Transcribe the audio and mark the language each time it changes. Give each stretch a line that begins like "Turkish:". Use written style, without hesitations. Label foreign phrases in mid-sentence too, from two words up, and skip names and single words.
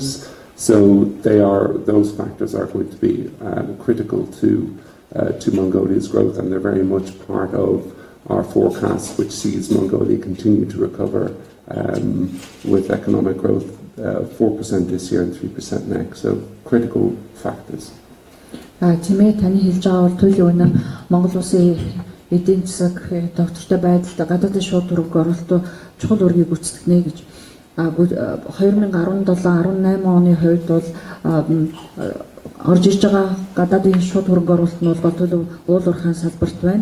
English: So those factors are going to be critical to Mongolia's growth, and they're very much part of our forecast, which sees Mongolia continue to recover with economic growth 4% this year and 3% next. So critical factors.
Mongolian: Тиймээ таны хэлж байгаа бол туйлын үнэ Монгол улсын эдийн засаг доктортой байдалд гадаадын шууд хөрөнгө оруулалт чухал үүргийг гүйцэтгэнэ гэж 2017-18 оны хувьд бол орж ирж байгаа гадаадын шууд хөрөнгө оруулалт нь бол уул уурхайн салбарт байна.